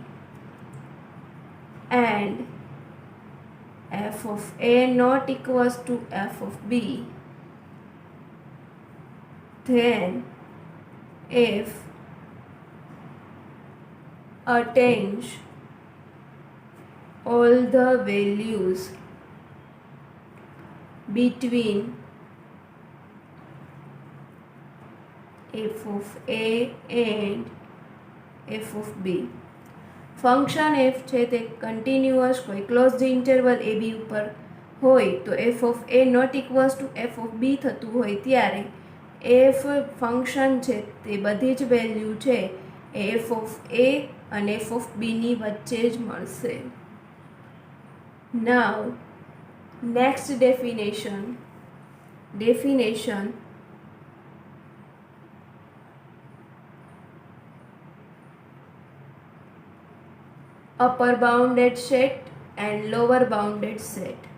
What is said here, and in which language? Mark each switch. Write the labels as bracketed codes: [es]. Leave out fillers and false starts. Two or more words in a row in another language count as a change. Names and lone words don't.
[en] and f of a not equals to f of b, then f attains all the values between f of a and f of b. [gu] ફંક્શન f છે તે કન્ટિન્યુઅસ કોઈ [en] closed interval [gu] AB ઉપર હોય તો [en] f of a not equals to f of b [gu] થતું હોય ત્યારે f ફંક્શન છે તે બધી જ વેલ્યુ છે એ [en] f of a [gu] અને [en] f of b [gu] ની વચ્ચે જ મળશે. [en] Now, next definition. Upper bounded set and lower bounded set.